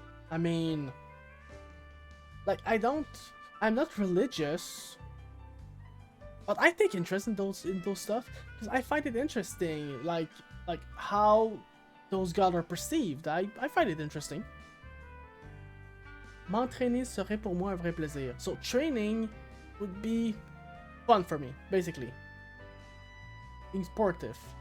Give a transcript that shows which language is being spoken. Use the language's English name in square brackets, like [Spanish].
[English] I mean, like, I'm not religious, but I take interest in those stuff because I find it interesting, like how those gods are perceived. I find it interesting. [French] M'entraîner serait pour moi un vrai plaisir. [English] So training would be fun for me, basically. Being sportive.